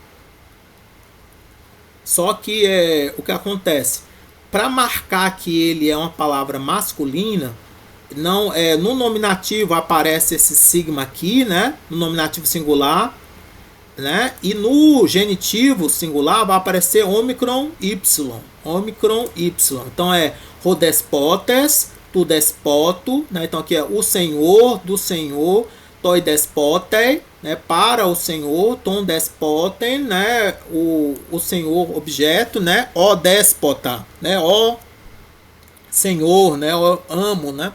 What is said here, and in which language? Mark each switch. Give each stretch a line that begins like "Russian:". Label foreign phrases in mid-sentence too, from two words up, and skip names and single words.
Portuguese: Só que o que acontece? Para marcar que ele é uma palavra masculina, não no nominativo aparece esse sigma aqui, né? No nominativo singular, né? E no genitivo singular vai aparecer ômicron y, ômicron y. Então é
Greek: ὁ δεσπότης, τοῦ δεσπότου,
Portuguese: né? Então aqui é o senhor do senhor,
Greek: τοῦ δεσπότου,
Portuguese: né? Para o senhor,
Greek: τὸν δεσπότην,
Portuguese: né? O senhor objeto, né? O déspota, né? O senhor, né? O amo, né?